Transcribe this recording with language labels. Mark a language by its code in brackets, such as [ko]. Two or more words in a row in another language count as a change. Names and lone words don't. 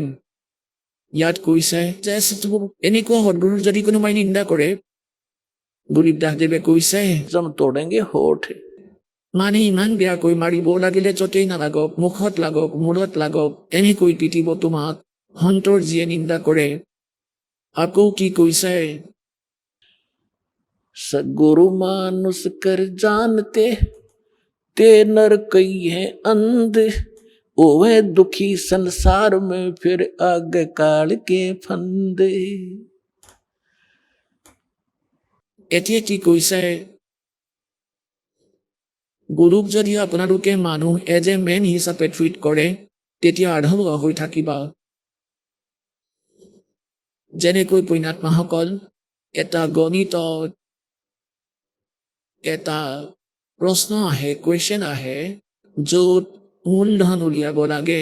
[as] ইয়াত কৈছে যে এনেকুৱা সদ্গুৰুৰ যদি কোনোবাই নিন্দা কৰে, গৰীবদাস দেৱে কৈছে [hi] जम तोड़ेंगे होठ। [as] মানে ইমান বেয়াকৈ মাৰিব, লাগিলে য'তেই নালাগক, মুখত লাগক, মূৰত লাগক, এনেকৈ পিটিব তোমাক সন্তৰ যিয়ে নিন্দা কৰে। আকৌ কি কৈছে, [hi] सद्गुरु मानुष कर जानते, ते नर कई है अंध, ओवे दुखी संसार में फिर आगे काल के फंदे। [as] এতিয়া কি কৈছে, গুৰুক যদি আপোনালোকে মানুহ [en] as a man [as] হিচাপে ট্ৰিট কৰে, তেতিয়া আৰম্ভ হৈ থাকিবা। যেনেকৈ পুণ্যাত্মাসকল এটা গণিতত এটা প্ৰশ্ন আহে, কুৱেশ্যন আহে, য'ত মূলধন উলিয়াব লাগে।